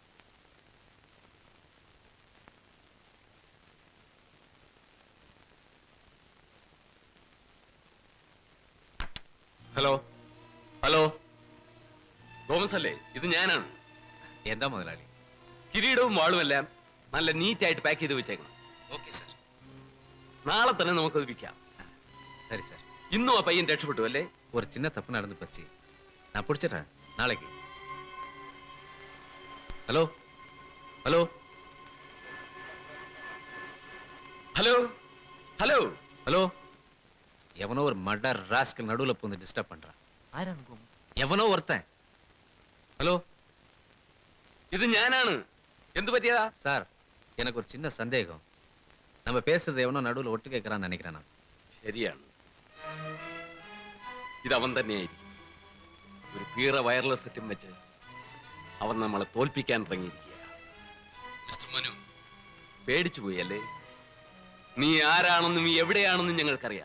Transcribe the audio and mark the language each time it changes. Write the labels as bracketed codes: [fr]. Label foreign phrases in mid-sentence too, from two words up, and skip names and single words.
[en] Hello hello, [ml] തോമസ് അല്ലേ? ഇത് ഞാനാണ്. എന്താ മുതലാളി? കിരീടവും വാളുമെല്ലാം നല്ല നീറ്റായിട്ട് പാക്ക് ചെയ്ത് വെച്ചേക്കണം. ഓക്കെ സാർ. നാളെ തന്നെ നമുക്കത് വിൽക്കാം. [ta] சரி சார். [ml] ഇന്നും ആ പയ്യൻ രക്ഷപ്പെട്ടു അല്ലേ? [ta] ஒரு சின்ன தப்பு நடந்து போச்சு. நான் பிடிச்சிடுறேன் நாளைக்கு. [en] Hello hello Hello hello [ta] ஹலோ எவனோ ஒரு [en] murder rascal [ta] நடுவுல பூந்து டிஸ்டர்ப் பண்றான். எவனோ ஒருத்தன். ஹலோ, [ml] ഇത് ഞാനാണ്. എന്ത് പറ്റിയതാ? [ta] சார், எனக்கு ஒரு சின்ன சந்தேகம். நம்ம பேசுறது எவனோ நடுவுல ஒட்டு கேட்கறான்னு நினைக்கிறேன் நான். [ml] ശരിയാണ്, ഇത് അവൻ തന്നെയായിരിക്കും. ഒരു പീറ വയർലെസ് സെറ്റും വെച്ച് അവൻ നമ്മളെ തോൽപ്പിക്കാൻ ഇറങ്ങിയിരിക്കുക. മിസ്റ്റർ മനു, പേടിച്ചു പോയി അല്ലേ? നീ ആരാണെന്നും എവിടെയാണെന്നും ഞങ്ങൾക്കറിയാം.